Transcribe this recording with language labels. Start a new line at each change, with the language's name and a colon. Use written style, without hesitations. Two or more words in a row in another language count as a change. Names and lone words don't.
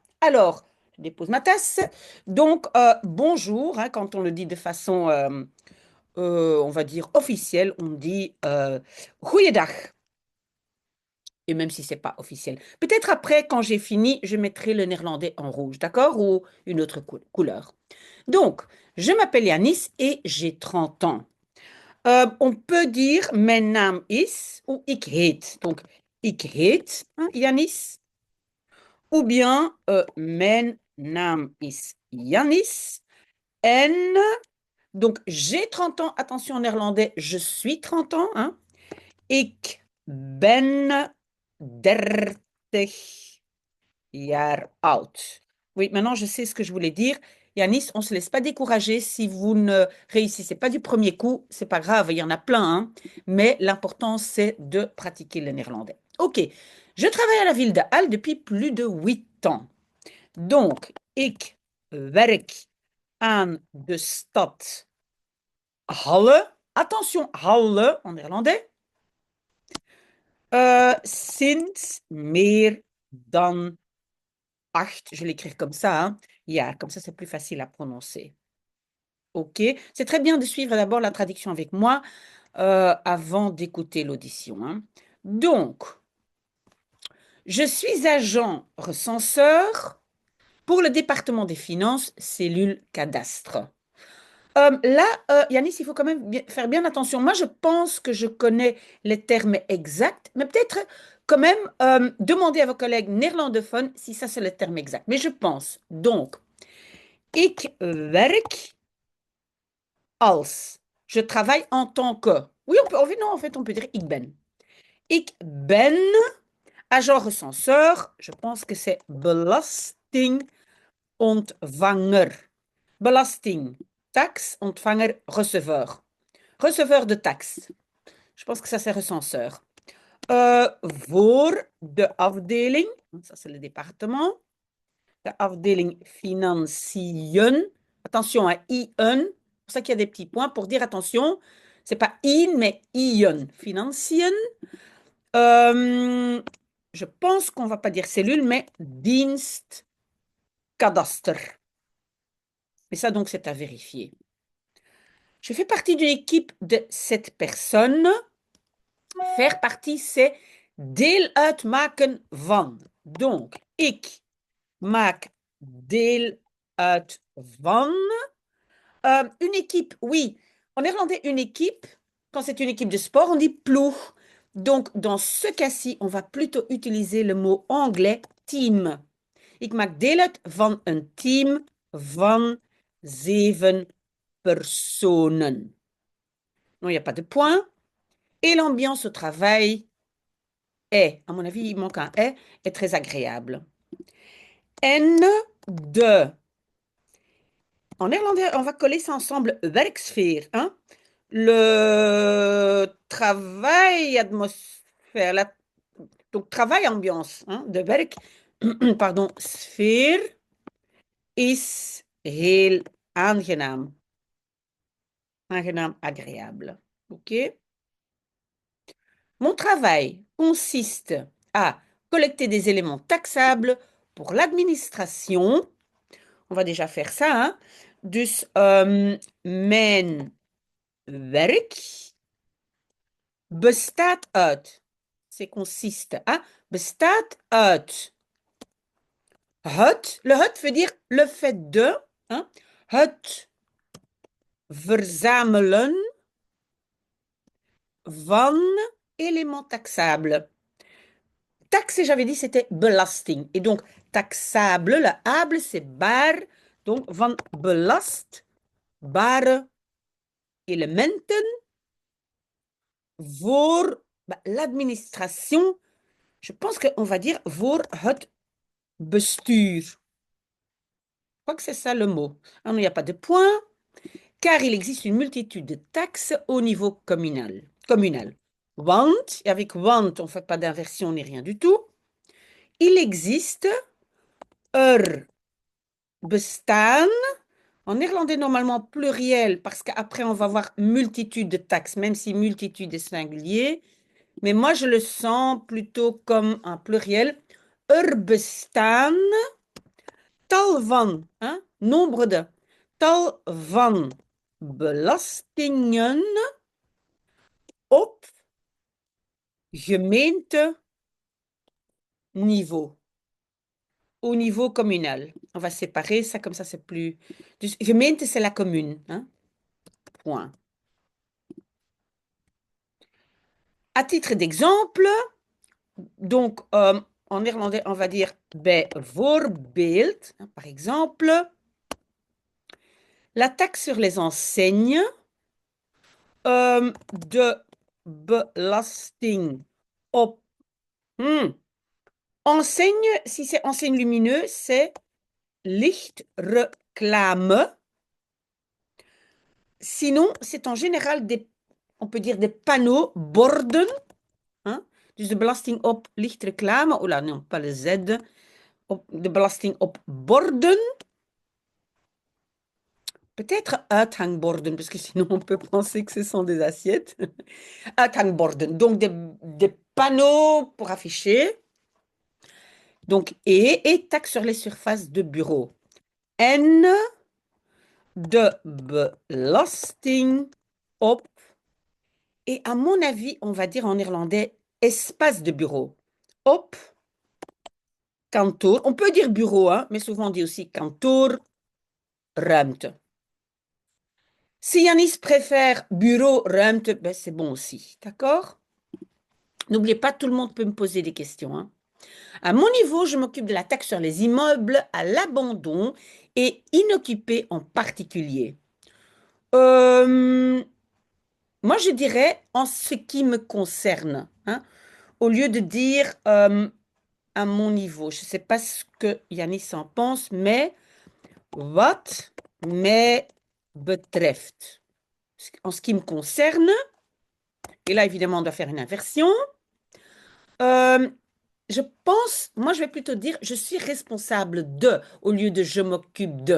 French: Alors, je dépose ma tasse. Donc, bonjour, hein, quand on le dit de façon, on va dire officielle, on dit goeiedag. Et même si c'est pas officiel. Peut-être après, quand j'ai fini, je mettrai le néerlandais en rouge, d'accord? Ou une autre couleur. Donc, je m'appelle Yanis et j'ai 30 ans. On peut dire
Dutch: mijn naam is
French: ou
Dutch: ik heet. Donc, ik heet,
French: hein, Yanis. Ou bien
Dutch: mijn naam is Yanis.
French: En, donc j'ai 30 ans. Attention en néerlandais, je suis 30 ans. Hein.
Dutch: Ik ben 30 jaar oud.
French: Oui, maintenant je sais ce que je voulais dire. Yanis, on ne se laisse pas décourager si vous ne réussissez pas du premier coup. C'est pas grave, il y en a plein, hein. Mais l'important, c'est de pratiquer le néerlandais. OK. Je travaille à la ville de Halle depuis plus de 8 ans. Donc,
Dutch: ik werk aan de stad Halle.
French: Attention, Halle en néerlandais.
Dutch: Sinds meer dan 8,
French: je vais l'écrire comme ça, hein. Ja, comme ça c'est plus facile à prononcer. OK. C'est très bien de suivre d'abord la traduction avec moi avant d'écouter l'audition, hein. Donc, je suis agent recenseur pour le département des finances, cellule cadastre. Là, Yanis, il faut quand même faire bien attention. Moi, je pense que je connais les termes exacts, mais peut-être quand même demander à vos collègues néerlandophones si ça c'est le terme exact. Mais je pense. Donc,
Dutch: ik werk als.
French: Je travaille en tant que. Oui, non, en fait, on peut dire
Dutch: ik ben. Ik ben
French: agent recenseur. Je pense que c'est belastingontvanger. Belasting, taxe, ontvanger, receveur. Receveur de taxes. Je pense que ça, c'est recenseur.
Dutch: Voor de afdeling,
French: ça c'est le département,
Dutch: de afdeling financiën.
French: Attention à IN, c'est pour ça qu'il y a des petits points pour dire attention, c'est pas IN, mais IN.
Dutch: Financiën.
French: Euh, je pense qu'on va pas dire cellule, mais dienstkadaster. Mais ça, donc, c'est à vérifier. Je fais partie d'une équipe de 7 personnes. Faire partie, c'est
Dutch: deel uitmaken van. Donc, ik maak deel uit van.
French: Une équipe, oui. En néerlandais, une équipe, quand c'est une équipe de sport, on dit ploeg. Donc, dans ce cas-ci, on va plutôt utiliser le mot anglais team.
Dutch: Ik maak deel uit van een team van 7 personen.
French: Non, il n'y a pas de point. Et l'ambiance au travail est, à mon avis, il manque un est très agréable.
Dutch: En de.
French: En néerlandais, on va coller ça ensemble, werksfeer, hein? Le travail, atmosphère, donc travail, ambiance, hein?
Dutch: De werk, pardon, sfeer is heel aangenaam. Aangenaam,
French: agréable. OK? Mon travail consiste à collecter des éléments taxables pour l'administration. On va déjà faire ça, hein.
Dutch: Dus mijn werk bestaat uit.
French: C'est consiste. Hein?
Dutch: Bestaat uit.
French: Le het veut dire le fait de. Hein?
Dutch: Het verzamelen van
French: éléments taxables. Taxe, j'avais dit, c'était belasting. Et donc, taxable, le able, c'est bar. Donc,
Dutch: van belastbare elementen voor l'administration.
French: Je pense qu'on va dire
Dutch: voor het bestuur.
French: Je crois que c'est ça le mot. Alors, il n'y a pas de point, car il existe une multitude de taxes au niveau communal. Want, et avec want, on ne fait pas d'inversion ni rien du tout. Il existe bestaan. En néerlandais, normalement pluriel, parce qu'après, on va voir multitude de taxes, même si multitude est singulier. Mais moi, je le sens plutôt comme un pluriel.
Dutch: Bestaan tal van, hein,
French: nombre de,
Dutch: tal van belastingen op gemeenteniveau,
French: au niveau communal. On va séparer ça, comme ça c'est plus...
Dutch: Dus gemeente,
French: c'est la commune. Hein? Point. À titre d'exemple, donc en néerlandais, on va dire bijvoorbeeld, hein, par exemple, la taxe sur les enseignes
Dutch: de belasting op...
French: Enseigne, si c'est enseigne lumineux, c'est lichtreclame. Sinon, c'est en général on peut dire des panneaux, borden. Hein?
Dutch: Dus de belasting op lichtreclame.
French: Oh là, non, pas le Z.
Dutch: De belasting op borden.
French: Peut-être uithangborden, parce que sinon on peut penser que ce sont des assiettes. Uithangborden, donc des panneaux pour afficher. Donc, et taxe sur les surfaces de bureau.
Dutch: En de belasting op,
French: et à mon avis, on va dire en néerlandais, espace de bureau.
Dutch: Op, kantoor.
French: On peut dire bureau, hein, mais souvent on dit aussi
Dutch: kantoor, ruimte.
French: Si Yanis préfère bureau, ruimte, ben c'est bon aussi, d'accord? N'oubliez pas, tout le monde peut me poser des questions. Hein. À mon niveau, je m'occupe de la taxe sur les immeubles à l'abandon et inoccupés en particulier. Moi, je dirais en ce qui me concerne, hein, au lieu de dire à mon niveau. Je ne sais pas ce que Yanis en pense, mais
Dutch: wat mij betreft.
French: En ce qui me concerne, et là, évidemment, on doit faire une inversion. Je pense, moi, je vais plutôt dire je suis responsable de, au lieu de je m'occupe de.